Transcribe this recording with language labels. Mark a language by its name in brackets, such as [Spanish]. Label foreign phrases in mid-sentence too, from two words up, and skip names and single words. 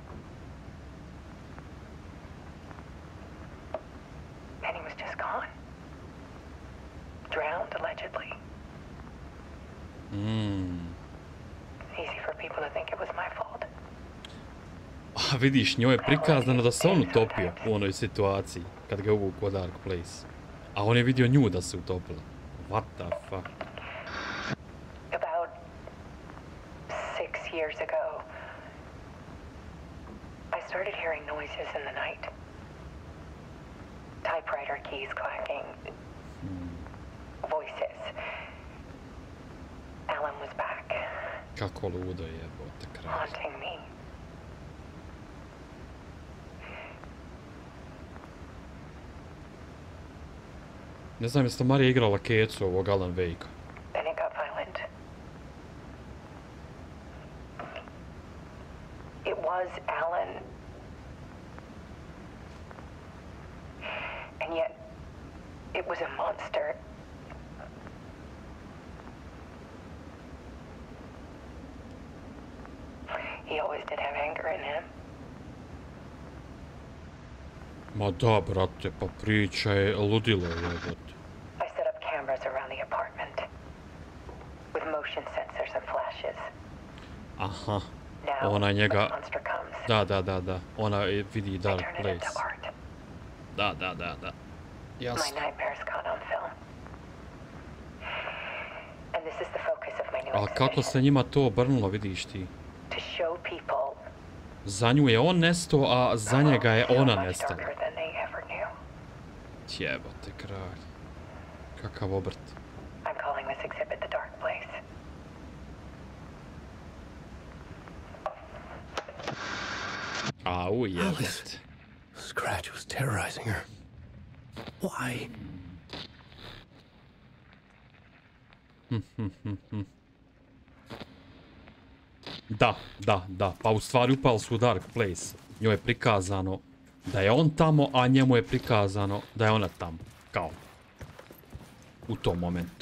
[English] And he was just gone. Drowned, allegedly. Easy for people to think it was my fault. [Serbian] A vidiš, njoj je prikazano da se on utopio u onoj situaciji, kad ga uvuku u Dark Place. A on je vidio nju da se utopila. [English] What the fuck? About 6 years ago, I started hearing noises in the night. Typewriter keys clacking. Voices. Alan was back. [Serbian] Kako ludo je, bote kraj. [English] Haunting me. [Serbian] Ne znam, jeste Marija igrala kecu ovog Alan Wake-a? [English] Then it got violent. It was Alan. And yet, it was a monster. He always did have anger in him. [Serbian] Ma da, brate, pa priča je ludilo, jebote. [English] I set up cameras around the apartment with motion sensors and flashes. [Serbian] Aha, ona njega... Da. Ona vidi Dark Place. Da. Jasno. [English] My nightmares caught on film. And this is the focus of my new [Serbian] Ali kako se njima to obrnulo, vidiš ti? [English] to show people [Serbian] Za nju je on nesto, a za njega je ona nestala. [English] darker than they ever knew. [Serbian] Jebote kralj. Kakav obrt. [English] I'm calling this exhibit the Dark Place. [Serbian] Au, jebote. [English] Scratch was terrorizing her. Why? [Serbian] Da. Pa u stvari upali su u Dark Place. Njoj je prikazano da je on tamo, a njemu je prikazano da je ona tamo. Kao. U tom momentu.